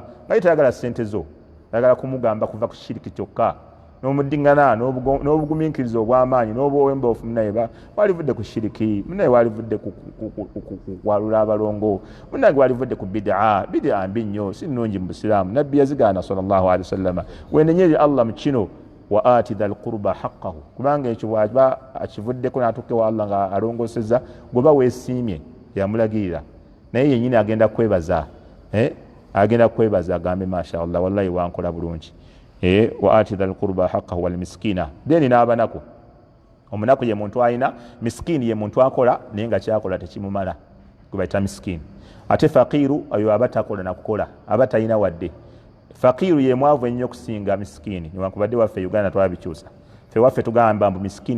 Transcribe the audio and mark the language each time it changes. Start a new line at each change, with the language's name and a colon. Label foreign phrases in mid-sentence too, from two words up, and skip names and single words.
Ganda: nga tayagala ssente zo ayagala kumugamba kuva ku shiriki kyokka n'omuddingana n'obugumiikiriza obw'amaanyi n'obwowemboofu munaye walivudde ku shiriki munaye walivudde kwalula abalongo munaye walivudde ku bid'a mbi nnyo si nnungi mu busiraamu nabbi yazigaana
Arabic: صلى الله عليه وسلم
Ganda: wenenye eri Allah mu kino
Arabic: وآت ذا القربى حقه
Ganda: kubanga ekyo bw'aba akivuddeko n'atuuka ewa Allah nga alongosezza gwoba weesiimye yamulagirira naye yennyini agenda kwebaza agenda kwebaza agambe
Arabic: ما شاء الله والله
Ganda: wankola bulungi
Arabic: وآت ذا القربى حقه والمسكين
Ganda: deni n'abanako omunaku ye muntu ayina miskini ye muntu akola naye nga kyakola tekimumala gwe bayita miskini ate faqiru oyo abatakola nakukola abatayina wadde faqiru ye mwavu ennyo okusinga miskini newankubadde waffe Uganda twabikyusa ffe waffe tugamba mbu miskini